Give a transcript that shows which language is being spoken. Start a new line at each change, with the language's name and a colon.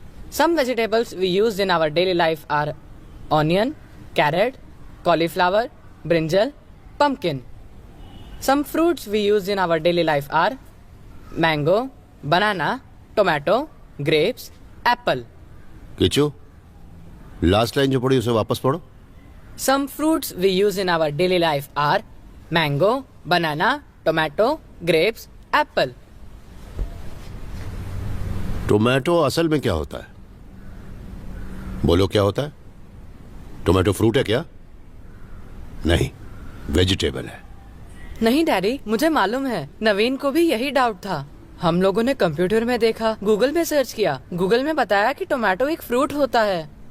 English: Some vegetables we use in our daily life are onion, carrot, cauliflower, brinjal, pumpkin. Some fruits we use in our daily life are mango, banana, tomato, grapes, apple.
Hindi: Kishu, last line जो पढ़ी उसे वापस पढ़ो।
English: Some fruits we use in our daily life are mango, banana, tomato, grapes, apple.
Hindi: Tomato असल में क्या होता है? बोलो क्या होता है? टोमेटो फ्रूट है क्या? नहीं, वेजिटेबल है। नहीं डैडी, मुझे मालूम है। नवीन को भी यही डाउट था। हम लोगों ने कंप्यूटर में देखा, गूगल में सर्च किया, गूगल में बताया कि टोमेटो एक फ्रूट होता है।